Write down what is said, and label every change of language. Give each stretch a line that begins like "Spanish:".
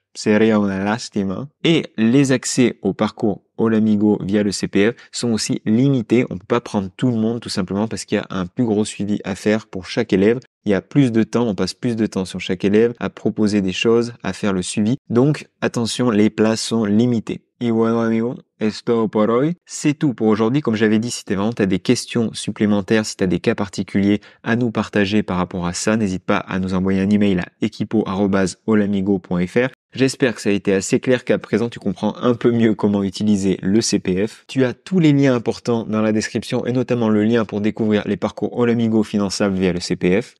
Spanish: Sería una lástima.
French: Et les accès au parcours Olamigo via le CPF sont aussi limités. On ne peut pas prendre tout le monde tout simplement parce qu'il y a un plus gros suivi à faire pour chaque élève. Il y a plus de temps, on passe plus de temps sur chaque élève à proposer des choses, à faire le suivi. Donc, attention, les places sont limitées.
Spanish: Y bueno, amigo, es todo por hoy.
French: C'est tout pour aujourd'hui. Comme j'avais dit, si tu as des questions supplémentaires, si tu as des cas particuliers à nous partager par rapport à ça, n'hésite pas à nous envoyer un email à equipo@olamigo.fr. J'espère que ça a été assez clair, qu'à présent tu comprends un peu mieux comment utiliser le CPF. Tu as tous les liens importants dans la description et notamment le lien pour découvrir les parcours Olamigo finançables via le CPF.